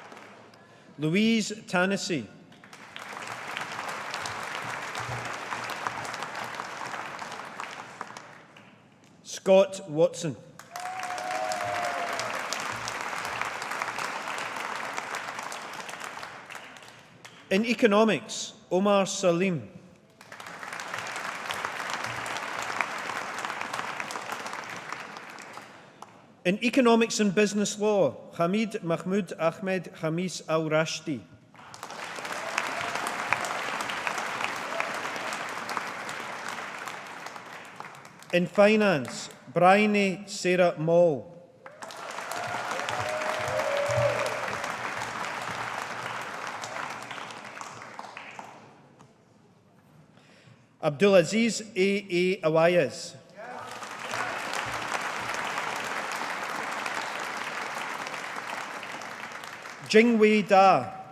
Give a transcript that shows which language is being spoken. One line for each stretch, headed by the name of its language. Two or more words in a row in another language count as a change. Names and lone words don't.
English: Louise Tennessee. Scott Watson. In economics, Omar Salim. In economics and business law, Hamid Mahmoud Ahmed Hamis Al-Rashdi. In finance, Bryony Sarah Moll. Abdulaziz A. Awayas. Jingwei Da.